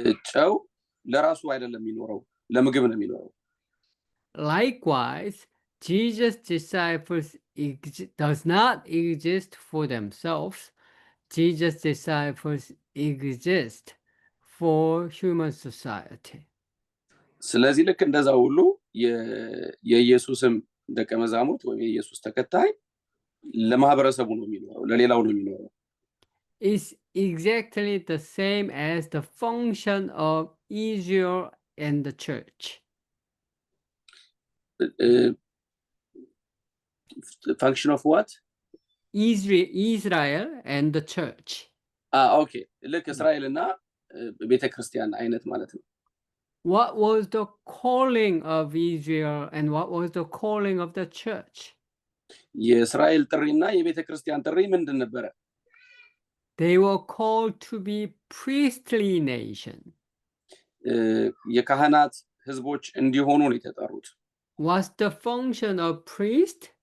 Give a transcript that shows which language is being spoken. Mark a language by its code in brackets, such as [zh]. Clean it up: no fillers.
[am] ጨው ለራሱ አይደለም የሚኖረው፣ ለምግብ ነው የሚኖረው። [en] Likewise, Jesus' disciples does not exist for themselves. Jesus' disciples exist for human society. [am] ስለዚህ ልክ እንደዛ ሁሉ የኢየሱስም ደቀ መዛሙርት ወይም የኢየሱስ ተከታይ ለማህበረሰቡ ነው የሚኖረው፣ ለሌላው ነው የሚኖረው። [en] Is exactly the same as the function of Israel and the church. Function of what? Israel and the church. Okay. [am] ልክ እስራኤልና ቤተክርስቲያን አይነት ማለት ነው። [en] What was the calling of Israel and what was the calling of the church? [am] የእስራኤል ጥሪና የቤተክርስቲያን ጥሪ ምንድን ነበረ? [en] They were called to be priestly nation. [am] የካህናት ህዝቦች እንዲሆኑ ነው የተጠሩት። [en] What's the function of priest?